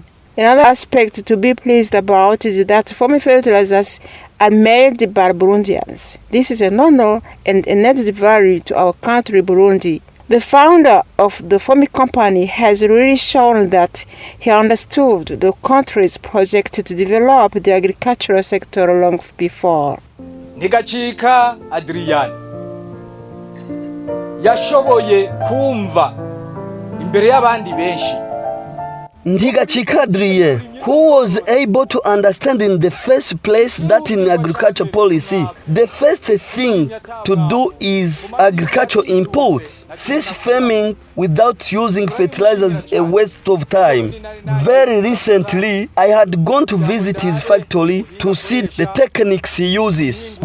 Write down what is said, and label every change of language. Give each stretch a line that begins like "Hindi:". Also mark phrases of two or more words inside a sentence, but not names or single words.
English: Another aspect to be pleased about is that Fomi fertilizers are made by Burundians. This is an honor and an added value to our country, Burundi. The founder of the Fomi company has really shown that he understood the country's project to develop the agricultural sector long before.
Rundi: Ntigacika Adrian yashoboye kumva imbere y'abandi benshi. Ntigacika Adrien,
English: who was able to understand in the first place that in agriculture policy, the first thing to do is agricultural inputs, since farming without using fertilizers is a waste of time. Very recently, I had gone to visit his factory to see the techniques he uses.